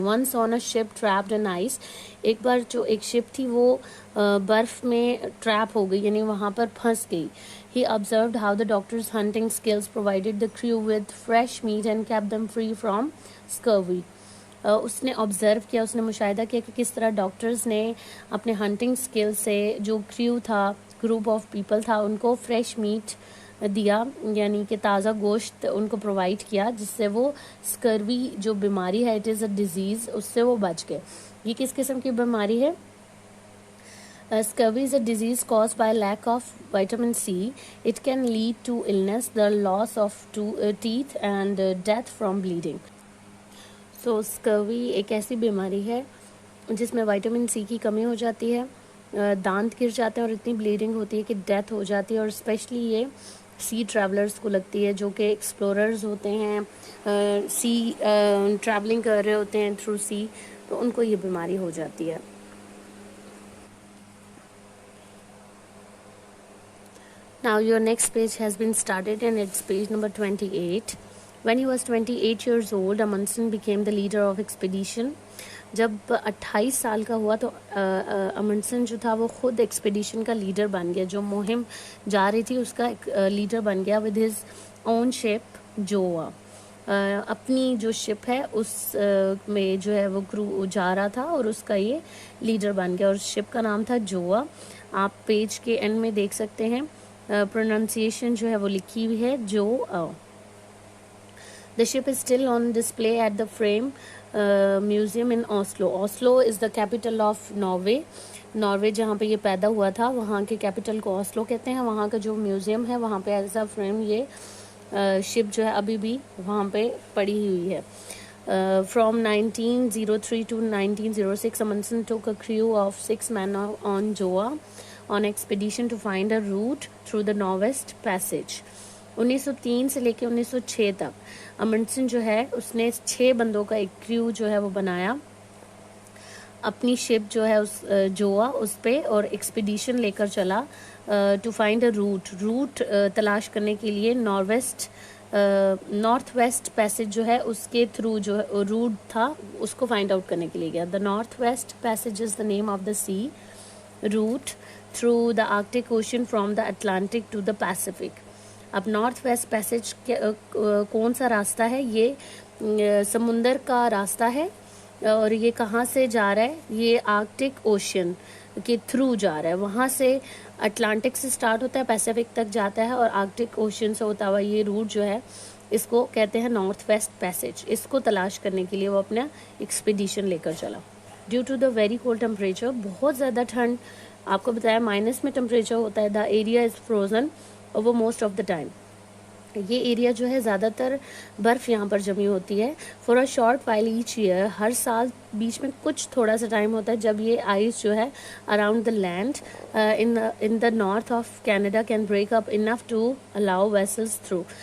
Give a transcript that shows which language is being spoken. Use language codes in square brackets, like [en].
[en] Once on a ship trapped in ice. [ur] ایک بار جو ایک شپ تھی وہ برف میں ٹریپ ہو گئی یعنی وہاں پر پھنس گئی. [en] He observed how the doctor's hunting skills provided the crew with fresh meat and kept them free from scurvy. [ur] اس نے آبزرو کیا, اس نے مشاہدہ کیا کہ کس طرح ڈاکٹرز نے اپنے ہنٹنگ اسکل سے جو کریو تھا, گروپ آف پیپل تھا, ان کو فریش میٹ دیا یعنی کہ تازہ گوشت ان کو پرووائڈ کیا جس سے وہ اسکروی جو بیماری ہے, [en] it is a disease, [ur] اس سے وہ بچ گئے. یہ کس قسم کی بیماری ہے؟ [en] Scurvy is a disease caused by lack of vitamin C. It can lead to illness, the loss of teeth and death from bleeding. [ur] So scurvy ایک ایسی بیماری ہے جس میں وائٹامن سی کی کمی ہو جاتی ہے, دانت گر جاتے ہیں اور اتنی بلیڈنگ ہوتی ہے کہ ڈیتھ ہو جاتی ہے. اور اسپیشلی یہ سی ٹریولرز کو لگتی ہے, جو کہ ایکسپلوررز ہوتے ہیں, سی ٹریولنگ کر رہے ہوتے ہیں تھرو سی, تو ان کو یہ بیماری ہو جاتی ہے. [en] Now your next page has been started and it's page number 28. When he was 28 years old, Amundsen became the leader of expedition. [ur] جب 28 سال کا ہوا تو امنڈسن جو تھا وہ خود ایکسپیڈیشن کا لیڈر بن گیا, جو مہم جا رہی تھی اس کا لیڈر بن گیا. [en] with his own ship جوا, [ur] اپنی جو شپ ہے اس میں جو ہے وہ کرو جا رہا تھا اور اس کا یہ لیڈر بن گیا, اور شپ کا نام تھا جوا. آپ پیج کے اینڈ میں دیکھ سکتے ہیں پروننسیشن جو ہے وہ لکھی ہوئی ہے, جو. [en] The ship is still on display at the Frame Museum in Oslo. Oslo is the capital of Norway. [ur] Norway جہاں پہ یہ پیدا ہوا تھا وہاں کے کیپٹل کو اوسلو کہتے ہیں. وہاں کا جو میوزیم ہے وہاں پہ ایز اے فریم یہ شپ جو ہے ابھی بھی وہاں پہ پڑی ہوئی ہے. [en] From 1903 to 1906, Amundsen took a crew of 6 men on Joa on expedition to find a route through the Northwest Passage. [ur] 1903 سے لے کے 1906 تک امنڈسن جو ہے اس نے 6 بندوں کا ایک کریو جو ہے وہ بنایا اپنی شپ جو ہے اس جوا اس پہ, اور ایکسپیڈیشن لے کر چلا [en] to find a route [ur] تلاش کرنے کے لیے نارتھ ویسٹ پیسج جو ہے اس کے تھرو جو روٹ تھا اس کو فائنڈ آؤٹ کرنے کے لیے گیا. [en] The North West Passage is the name of the sea route through the Arctic Ocean from the Atlantic to the Pacific. [ur] اب نارتھ ویسٹ پیسج کون سا راستہ ہے؟ یہ سمندر کا راستہ ہے, اور یہ کہاں سے جا رہا ہے؟ یہ آرکٹک اوشن کے تھرو جا رہا ہے. وہاں سے اٹلانٹک سے سٹارٹ ہوتا ہے, پیسیفک تک جاتا ہے, اور آرکٹک اوشن سے ہوتا ہوا یہ روٹ جو ہے اس کو کہتے ہیں نارتھ ویسٹ پیسج. اس کو تلاش کرنے کے لیے وہ اپنا ایکسپیڈیشن لے کر چلا. [en] due to the very cold temperature, [ur] بہت زیادہ ٹھنڈ, آپ کو بتایا مائنس میں ٹمپریچر ہوتا ہے. [en] The area is frozen over most of the time. [ur] یہ ایریا جو ہے زیادہ تر برف یہاں پر جمی ہوتی ہے. [en] for a short while each year, [ur] ہر سال بیچ میں کچھ تھوڑا سا ٹائم ہوتا ہے جب یہ آئس جو ہے [en] Around the land in the north of Canada can break up enough to allow vessels through.